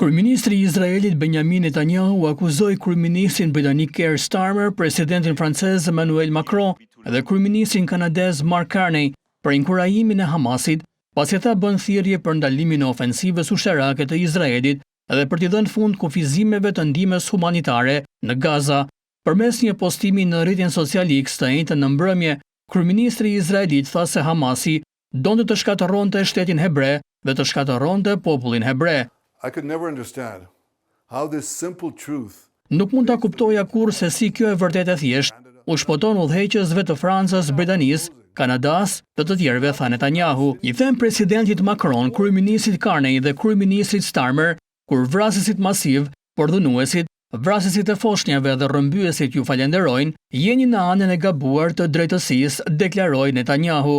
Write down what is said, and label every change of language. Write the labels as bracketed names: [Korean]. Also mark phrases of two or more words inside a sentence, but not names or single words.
[Albanian] Kryeministri i Izraelit Benjamin Netanyahu akuzoi kryeministrin britanik Keir Starmer, presidentin francez Emmanuel Macron dhe kryeministrin kanadez Mark Carney për inkurajimin e Hamasit, pasi ata bën thirrje për ndalimin e ofensivës ushtarake të Izraelit dhe për t'i dhënë fund kufizimeve të ndihmës humanitare në Gaza. Përmes një postimi në rrjetin social X të njëjtën në mbrëmje, kryeministri i Izraelit tha se Hamasi donte të shkatërronte shtetin hebre dhe të shkatërronte popullin hebre. [English] I could never understand how this simple truth [Albanian] Nuk mund ta kuptoja kurrë se si kjo e vërtetë e thjeshtë u shpoton udhëheqësve të Francës, Britanisë, Kanadas dhe të tjerëve, tha Netanyahu. I them presidentit Macron, kryeministrit Carney dhe kryeministrit Starmer, kur vrasësit masiv, por dhunuesit, vrasësit e foshnjave dhe rrëmbyesit ju falenderojnë, jeni në anën e gabuar të drejtësisë, deklaroi Netanyahu.